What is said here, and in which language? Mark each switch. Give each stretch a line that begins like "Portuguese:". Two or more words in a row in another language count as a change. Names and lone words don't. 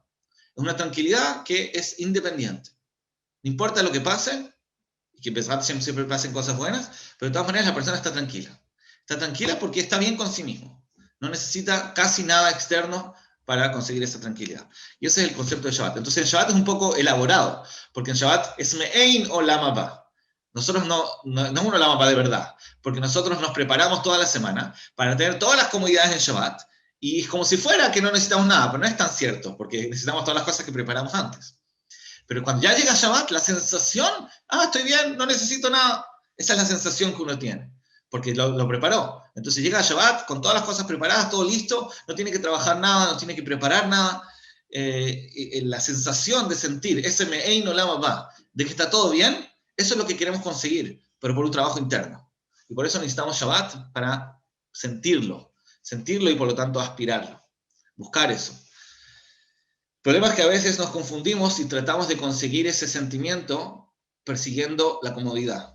Spanish: Es una tranquilidad que es independiente. No importa lo que pase, y que siempre pasen cosas buenas, pero de todas maneras la persona está tranquila. Está tranquila porque está bien con sí mismo. No necesita casi nada externo para conseguir esa tranquilidad. Y ese es el concepto de Shabbat. Entonces el Shabbat es un poco elaborado, porque en Shabbat es
Hebrew: מעין עולם הבא.
Spanish: Nosotros no es un
Hebrew: עולם הבא
Spanish: de verdad, porque nosotros nos preparamos toda la semana para tener todas las comodidades en Shabbat, y es como si fuera que no necesitamos nada, pero no es tan cierto, porque necesitamos todas las cosas que preparamos antes. Pero cuando ya llega Shabbat, la sensación, estoy bien, no necesito nada, esa es la sensación que uno tiene, porque lo preparó. Entonces llega Shabbat con todas las cosas preparadas, todo listo, no tiene que trabajar nada, no tiene que preparar nada. La sensación de sentir ese
Hebrew: מעין עולם הבא,
Spanish: de que está todo bien, eso es lo que queremos conseguir, pero por un trabajo interno. Y por eso necesitamos Shabbat para sentirlo y por lo tanto aspirarlo, buscar eso. El problema es que a veces nos confundimos y tratamos de conseguir ese sentimiento persiguiendo la comodidad.